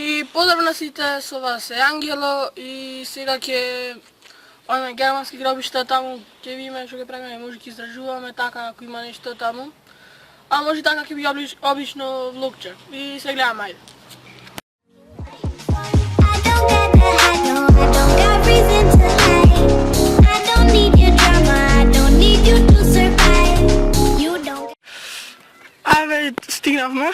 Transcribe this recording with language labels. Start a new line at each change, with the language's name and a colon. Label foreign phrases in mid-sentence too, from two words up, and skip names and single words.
Macedonian: Поздрав на свите, с вас је Ангело и сега ќе одиме германски гробишта таму, ќе видиме што ќе правиме, може ќе изражуваме така ако има нешто таму. А може така ќе би обично влогче. И се гледаме, ајде. Ајде, стигнавме.